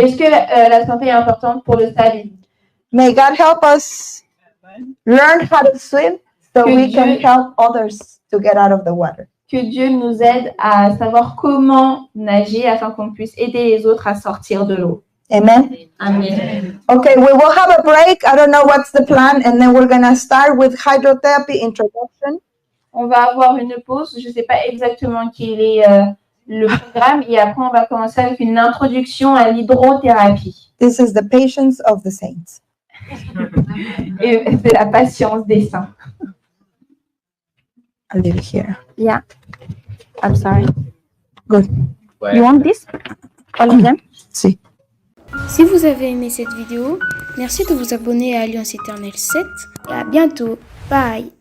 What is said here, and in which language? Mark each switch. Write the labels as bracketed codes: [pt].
[fr] Est-ce que la santé est importante pour le salut? [en] May God help us learn how to swim so [fr] Que [en] we can [fr] Dieu- [en] help others to get out of the water. [fr] Que Dieu nous aide à savoir comment nager afin qu'on puisse aider les autres à sortir de l'eau. Amen. Amen. [en] Okay, we will have a break. I don't know what's the plan, and then we're gonna start with hydrotherapy introduction. [fr] On va avoir une pause. Je ne sais pas exactement quel est le programme. Et après, on va commencer avec une introduction à l'hydrothérapie. [en] This is the patience of the saints. [fr] Et c'est la patience des saints. [en] I'll leave it here. Yeah. I'm sorry. Good. [fr] Ouais. [en] You want this? All of them? See. Si vous avez aimé cette vidéo, merci de vous abonner à Alliance Éternelle 7 et à bientôt. Bye.